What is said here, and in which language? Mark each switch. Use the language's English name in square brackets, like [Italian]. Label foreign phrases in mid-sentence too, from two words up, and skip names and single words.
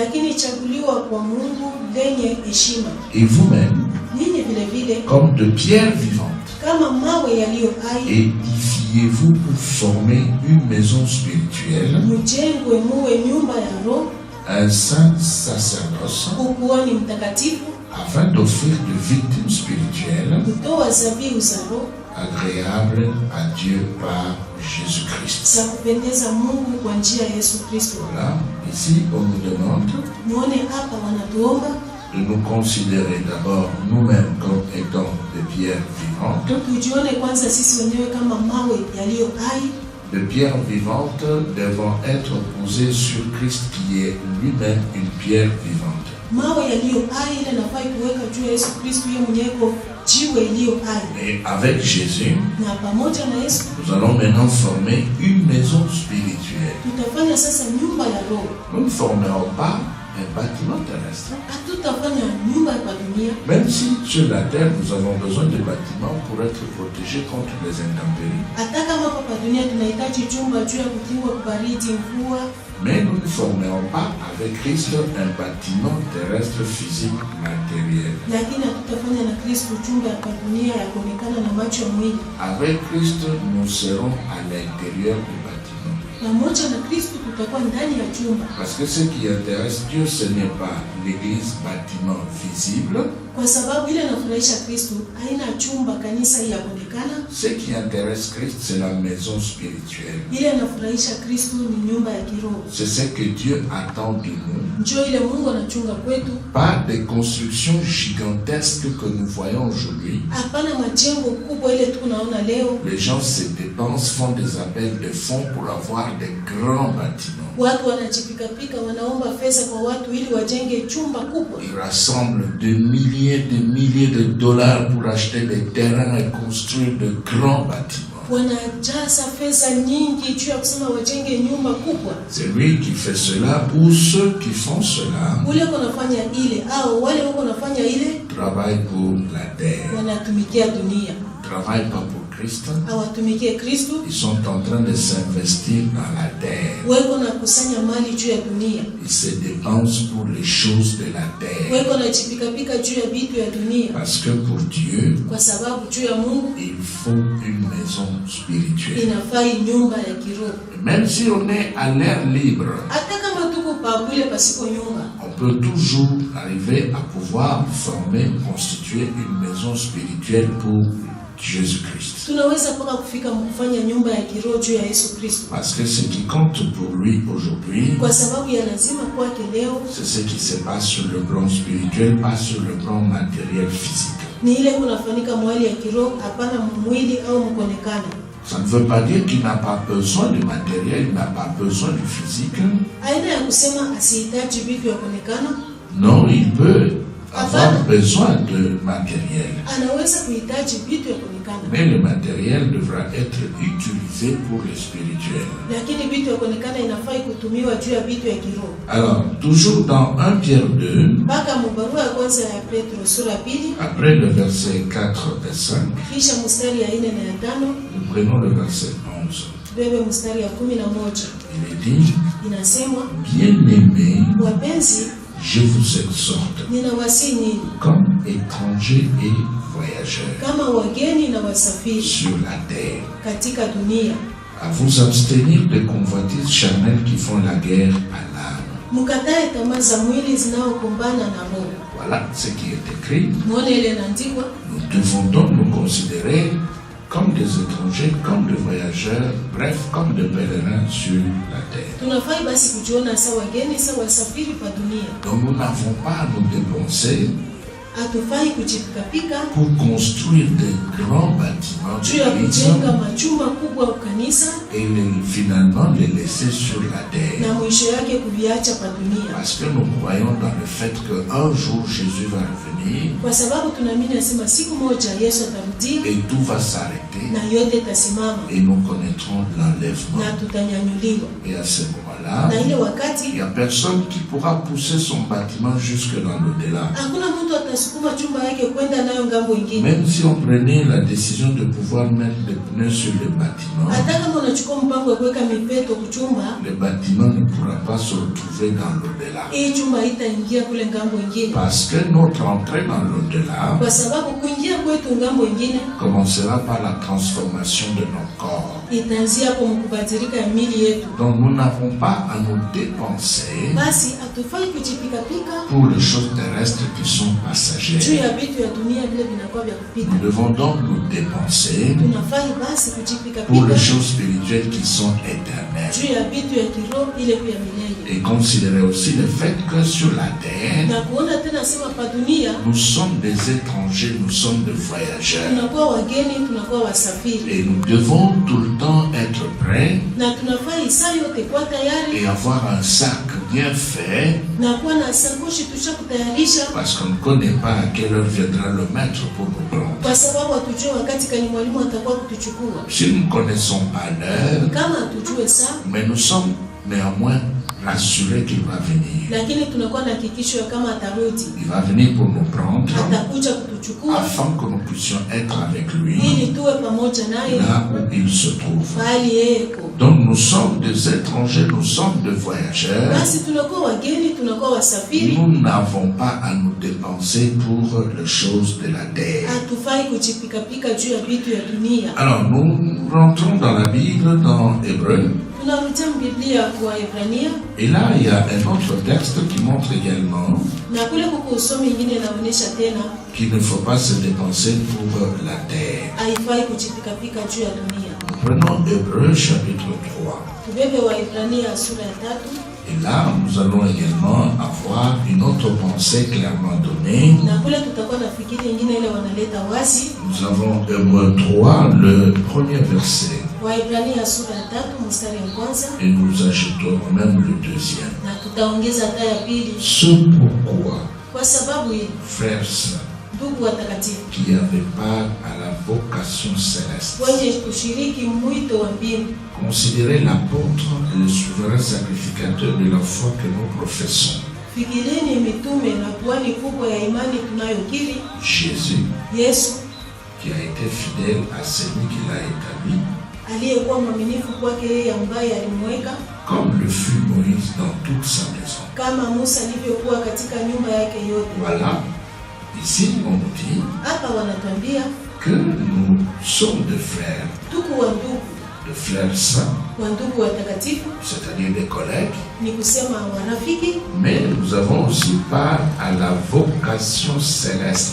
[French] Et vous-même, comme de pierres vivantes, édifiez-vous pour former une maison spirituelle, un saint sacerdoce, afin d'offrir de victimes spirituelles agréables à Dieu par Jésus-Christ. Voilà, ici on nous demande de nous considérer d'abord nous-mêmes comme étant des pierres vivantes. [Swahili] Tujione kwanza sisi wenyewe kama mawe yaliyo hai. [French] Les pierres vivantes devront être posées sur Christ qui est lui-même une pierre vivante. [Swahili] Mawe yaliyo hai ile nafai kuweka juu ya Yesu Kristo yeye mwenyewe jiwe iliyo hai. [French] Et avec Jésus, [Swahili] Na pamoja na Yesu [French] nous allons maintenant former une maison spirituelle. [Swahili] tutafanya sasa nyumba ya roho. [French] Nous ne formerons pas un bâtiment terrestre. [Swahili] Hatutafanya nyumba ya dunia. [French] Même si sur la terre, nous avons besoin de bâtiments pour être protégés contre les intempéries. [Swahili] Hata kama hapa dunia tunahitaji chumba juu ya kukingwa kubaridi mvua. [French] Mais nous ne formerons pas avec Christ un bâtiment terrestre physique matériel. [Swahili] Lakini hatutafanya na Kristo chumba ya dunia ya kuonekana na macho ya mwili. [French] Avec Christ, nous serons à l'intérieur du bâtiment. [Swahili] Pamoja na Kristo tutakuwa ndani ya chumba. [French] Parce que ce qui intéresse Dieu, ce n'est pas l'église bâtiment visible. [Swahili] Kwa sababu ile inafurahisha Kristo haina chumba kanisa ya kuonekana. [French] Ce qui intéresse Christ, c'est la maison spirituelle. [Swahili] Ile inafurahisha Kristo ni nyumba ya kiroho. [French] C'est ce que Dieu attend de nous. [Swahili] Njoo ile Mungu anachunga kwetu. [French] Pas des constructions gigantesques que nous voyons aujourd'hui. [Swahili] Hapana majengo kubwa ile tunaona leo. [French] Les gens se dépensent, font des appels de fonds pour avoir des grands bâtiments. [Swahili] Watu wanajipika wanaomba pesa kwa watu ili wajenge chumba kubwa. [French] Ils rassemblent des milliers de dollars pour acheter des terrains et construire de grands bâtiments. [Swahili] Wanajaza pesa nyingi juu ya kusema wajenge nyumba kubwa. [French] C'est lui qui fait cela ou ceux qui font cela. [Swahili] Ule wanafanya ile au wale wako wanafanya ile [French] Travaillent pour la terre. [Swahili] Wanatumikia dunia. [French] Travaillent pas pour Christ. [Swahili] Hawatumikie Kristo. [French] Ils sont en train de s'investir dans la terre. [Swahili] Weko na kusanya mali juu ya dunia. [French] Ils se dépensent pour les choses de la terre. [Swahili] Weko na jipika juu ya vitu ya dunia. [French] Parce que pour Dieu, [Swahili] Kwa sababu juu ya Mungu [French] il faut une maison spirituelle. [Swahili] inafai nyumba ya kiroho. [French] Même si on est à l'air libre, [Swahili] Hata kama tuko pabule pasiko nyumba, [French] on peut toujours arriver à pouvoir former, constituer une maison spirituelle pour Jésus-Christ. [Swahili] tunaweza mpaka kufika kufanya nyumba ya kiroho juu ya Yesu Kristo. [French] Parce que ce qui compte pour lui aujourd'hui, [Swahili] Kwa sababu ya lazima kwake leo [French] c'est ce qui se passe sur le plan spirituel, pas sur le plan matériel physique. [Swahili] ni ile kunafanyika mwali ya kiroho, hapana mwili au mkonekano. [French] Ça ne veut pas dire qu'il n'a pas besoin du matériel, il n'a pas besoin du physique. [Swahili] Aina ya kusema asihitaji vitu ya kuonekana. [French] Non, il peut avoir besoin de matériel. [Swahili] Anaweza kuhitaji vitu ya kuonekana. [French] Mais le matériel devra être utilisé pour le spirituel. [Swahili] Lakini vitu ya kuonekana inafai kutumiwa juu ya vitu ya kiroho. [French] Alors, toujours dans 1 Pierre 2, [Swahili] Mpaka mubarua ya kwanza ya Petro sura pili, [French] après le verset 4 et 5, [Swahili] kisha mstari ya 4 na ya 5, [French] nous prenons le verset 11. [Swahili] bebe mstari ya 11. [French] Il est dit, [Swahili] Inasemwa, [French] bien-aimés, [Swahili] wapenzi, [French] je vous exhorte, [Swahili] ninawasihi nyinyi [French] comme étrangers et voyageurs [Swahili] kama wageni na wasafiri [French] sur la terre, [Swahili] katika dunia, [French] à vous abstenir des convoitises charnelles qui font la guerre à l'âme. [Swahili] mkatae tamaa za mwili zinaokumbana na roho. [French] Voilà ce qui est écrit. [Swahili] Muone ile inaandikwa, [French] Nous devons donc nous considérer comme des étrangers, comme des voyageurs, bref, comme des pèlerins sur la terre. [Swahili] tunafai basi kujiona sawa wageni, sawa wasafiri pa dunia. [French] Donc nous n'avons pas à nous dépenser [Swahili] Hatufai kujipikapika [French] pour construire de grands bâtiments [Swahili] juu ya [French] d'église [Swahili] kujenga majumba kubwa ya kanisa [French] et finalement les laisser sur la terre. [Swahili] na mwisho yake kuviacha pa dunia. [French] Parce que nous croyons dans le fait qu'un jour Jésus va revenir [Swahili] Kwa sababu tunaamini asema siku moja Yesu atarudia [French] et tout va s'arrêter [Swahili] na yote itasimama [French] et nous connaîtrons l'enlèvement. [Swahili] na tutanyanyuliwa. [French] Et à ce moment-là, [Swahili] Na ile [French] il [Swahili] wakati [French] n'y a personne qui pourra pousser son bâtiment jusque dans l'au-delà. [Swahili] hakuna mtu atasukuma chumba yake kwenda nayo ngambo ingine. [French] Même si on prenait la décision de pouvoir mettre des pneus sur le bâtiment, [Swahili] Hata kama unachukua mpango wa kuweka mipeto kuchumba, [French] le bâtiment ne pourra pas se retrouver dans l'au-delà. [Swahili] hii chumba haitaingia kule ngambo ingine. [French] Parce que notre entrée dans l'au-delà [Swahili] Kwa sababu kuingia kwetu ngambo ingine [French] commencera par la transformation de nos corps. [Swahili] itaanzia hapo mkubadilika ya mili yetu. [French] Donc nous n'avons pas à nous dépenser [Swahili] Basi hatufai kujipikapika [French] pour les choses terrestres qui sont [Swahili] juu [French] passagères. [Swahili] ya vitu ya dunia vile vinakuwa vya kupita. [French] Nous devons donc nous dépenser [Swahili] tunafai basi kujipika [French] pour les [Swahili] pika [French] choses spirituelles qui sont éternelles. [Swahili] juu ya vitu ya kiroho ile ya milele. [French] Et considérer aussi le fait que sur la terre, [Swahili] Na kuona tena sema pa dunia [French] nous sommes des étrangers, nous sommes des voyageurs. [Swahili] tunakuwa wageni, tunakuwa wasafiri. [French] Et nous devons tout le temps être prêts [Swahili] Na tunafai saa yote kuwa tayari [French] et avoir un sac bien fait, [Swahili] na kuwa na sakoshi tusha kutayarisha, [French] parce qu'on ne connaît pas à quelle heure viendra le maître pour nous prendre. [Swahili] kwa sababu hatujue wakati kani mwalimu atakuwa kutuchukua. [French] Si nous ne connaissons pas l'heure, [Swahili] Kama hatujue saa, [French] mais nous sommes néanmoins rassurés qu'il va venir. [Swahili] lakini tunakuwa na hakikisho ya kama atarudi, [French] Il va venir pour nous prendre [Swahili] atakuja kutuchukua [French] afin que nous puissions être avec lui [Swahili] ili tuwe pamoja naye [French] là où il se trouve. [Swahili] mahali yeye iko. [French] Donc nous sommes des étrangers, nous sommes des voyageurs. [Swahili] Basi tunakuwa wageni, tunakuwa wasafiri, [French] Nous n'avons pas à nous dépenser pour les choses de la terre. [Swahili] hatufai kujipikapika juu ya vitu ya dunia. [French] Alors nous rentrons dans la Bible, dans Hébreu. [Swahili] Tunarudia Biblia kwa Ibrania, [French] Et là, il y a un autre texte qui montre également [Swahili] na kule kuko usomi ingine inaonyesha tena [French] qu'il ne faut pas se dépenser pour la terre. [Swahili] haifai kujipikapika juu ya dunia. [French] Prenons Hébreu chapitre 3. [Swahili] Tubebe wa Ibrania sura ya 3, [French] Et là, nous allons également avoir une autre pensée clairement donnée. [Swahili] na kule tutakuwa na fikiri ingine ile wanaleta wazi. [French] Nous avons Hébreu 3, le premier verset. [Swahili] Wa Ibrania sura ya 3 mstari wa kwanza, [French] Et nous ajouterons même le deuxième. [Swahili] na tutaongeza hata ya pili. [French] Ce pourquoi, [Swahili] Kwa sababu hii, [French] frères saints, [Swahili] ndugu watakatifu, [French] qui avaient part à la vocation céleste, [Swahili] wenye kushiriki mwito wa mbingu, [French] considérez l'apôtre et le souverain sacrificateur de la foi que nous professons, [Swahili] fikirini mitume na kuhani kubwa ya imani tunayokiri, [French] Jésus, [Swahili] Yesu [French] qui a été fidèle à celui qui l'a établi, [Swahili] aliyekuwa mwaminifu kwake yeye ambaye alimweka, [French] comme le fut Moïse dans toute sa maison. [Swahili] kama Musa alivyokuwa katika nyumba yake yote. [French] Voilà, ici on nous dit [Swahili] Hapa wanatuambia [French] que nous sommes des frères, [Swahili] tuko wa ndugu, [French] des frères saints, [Swahili] wa ndugu watakatifu, [French] c'est-à-dire des collègues, [Swahili] ni kusema warafiki, [French] mais nous avons aussi part à la vocation céleste.